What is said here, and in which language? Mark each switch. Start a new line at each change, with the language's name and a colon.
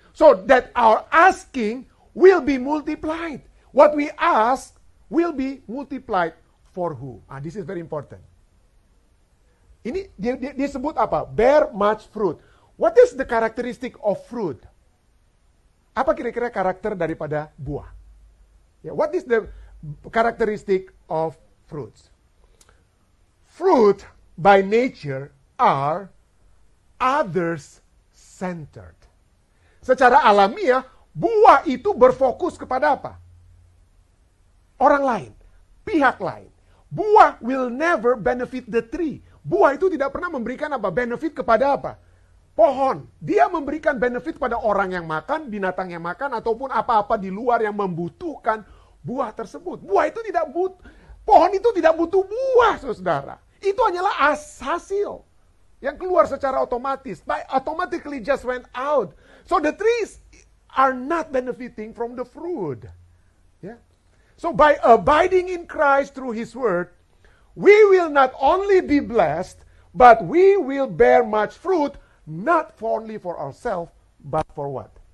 English: So that our asking will be multiplied. What we ask will be multiplied for who? This is very important.
Indonesian: Ini disebut apa?
English: Bear much fruit. What is the characteristic of fruit?
Indonesian: Apa kira-kira karakter daripada buah?
English: What is the characteristic of fruits? Fruit by nature are others-centered.
Indonesian: Secara alamiah, buah itu berfokus kepada apa? Orang lain, pihak lain.
English: Buah will never benefit the tree.
Indonesian: Buah itu tidak pernah memberikan apa? Benefit kepada apa? Pohon. Dia memberikan benefit pada orang yang makan, binatang yang makan, ataupun apa-apa di luar yang membutuhkan buah tersebut. Buah itu tidak pohon itu tidak butuh buah, saudara. Itu hanyalah hasil yang keluar secara otomatis.
English: Automatically just went out. So the trees are not benefiting from the fruit. Yeah. So by abiding in Christ through His Word, we will not only be blessed, but we will bear much fruit, not only for ourselves, but for what?